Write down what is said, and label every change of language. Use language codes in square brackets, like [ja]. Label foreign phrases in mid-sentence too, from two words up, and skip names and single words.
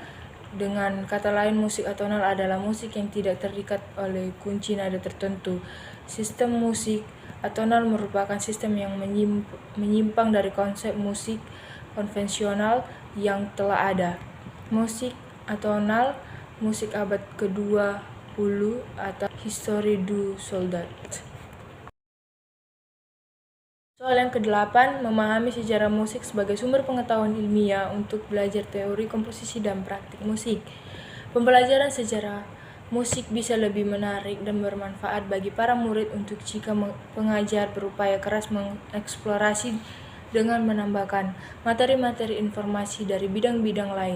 [id] Dengan kata lain, musik atonal adalah musik yang tidak terikat oleh kunci nada tertentu. Sistem musik atonal merupakan sistem yang menyimpang dari konsep musik konvensional yang telah ada. Musik atonal, musik abad ke-20 atau Histoire du soldat. Soal yang ke-8, memahami sejarah musik sebagai sumber pengetahuan ilmiah untuk belajar teori, komposisi, dan praktik musik. Pembelajaran sejarah musik bisa lebih menarik dan bermanfaat bagi para murid jika pengajar berupaya keras mengeksplorasi dengan menambahkan materi-materi informasi dari bidang-bidang lain.